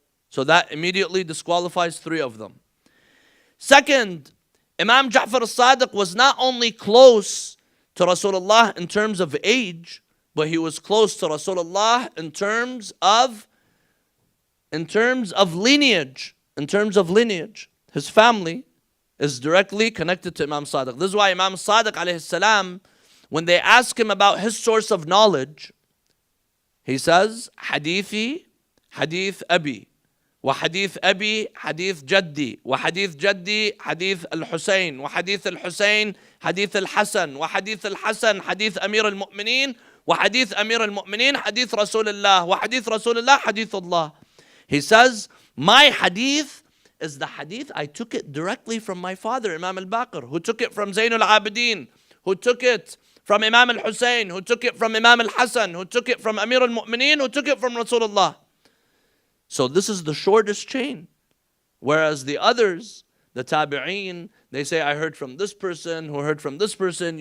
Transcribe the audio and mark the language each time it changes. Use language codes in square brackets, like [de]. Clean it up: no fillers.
[en] So that immediately disqualifies 3 of them. Second, Imam Ja'far al-Sadiq was not only close to Rasulullah in terms of age, but he was close to Rasulullah in terms of lineage. In terms of lineage. His family is directly connected to Imam Sadiq. This is why Imam Sadiq alayhi salam, when they ask him about his source of knowledge, he says, Hadithi, Hadith Abi. [ar] وحديث أبي حديث جدي وحديث جدي حديث الحسين وحديث الحسين حديث الحسن وحديث الحسن حديث أمير المؤمنين وحديث أمير المؤمنين حديث رسول الله وحديث رسول الله حديث الله. [en] He says, my hadith is the hadith, I took it directly from my father, Imam al-Baqir, who took it from Zayn al-Abidin, who took it from Imam al-Hussein, who took it from Imam al-Hassan, who took it from Amir al-Mu'mineen, who took it from Rasulullah. So this is the shortest chain. Whereas the others, the tabi'een, they say, I heard from this person, who heard from this person.